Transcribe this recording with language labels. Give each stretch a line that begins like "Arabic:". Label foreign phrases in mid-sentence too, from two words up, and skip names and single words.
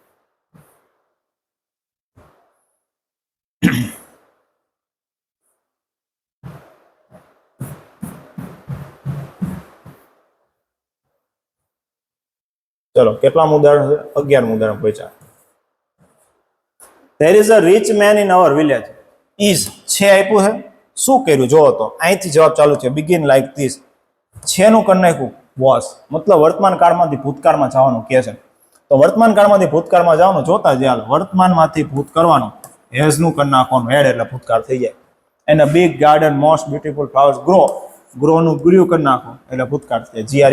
Gujarati: ચલો કેટલામું ઉદાહરણ છે? 11મું ઉદાહરણ પૂછ્યા.
English: There is a rich man in our village.
Gujarati: Is છે આપ્યું છે, શું કર્યું જોવો તો અહીંથી જવાબ ચાલુ છે.
English: begin like this.
Gujarati: છેનું કરી નાખ્યું was, મતલબ વર્તમાન કાળમાંથી ભૂતકાળમાં જવાનું કહે છે. તો વર્તમાન કાળમાંથી ભૂતકાળમાં જવાનું જોતા જ હાલ. વર્તમાનમાંથી ભૂત કરવાનું, હેઝ નું કરી નાખવાનું, હેડ એટલે ભૂતકાળ થઈ જાય. એને
English: big garden, most beautiful flowers,
Gujarati: ગ્રો નું ગ્રીવ કરી નાખો એટલે ભૂતકાળ થઈ જાય.